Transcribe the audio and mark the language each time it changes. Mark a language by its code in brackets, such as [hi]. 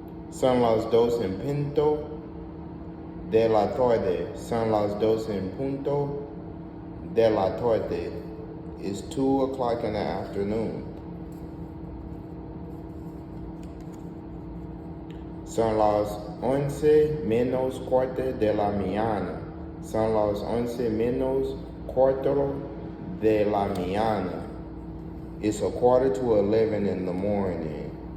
[es] Son las dos en punto de la tarde. Son las dos en punto de la tarde. [en] It's 2 o'clock in the afternoon. [es] Son las 11 menos cuarto de la mañana. Son las 11 menos cuarto de la mañana. [en] It's a quarter to 11 in the morning.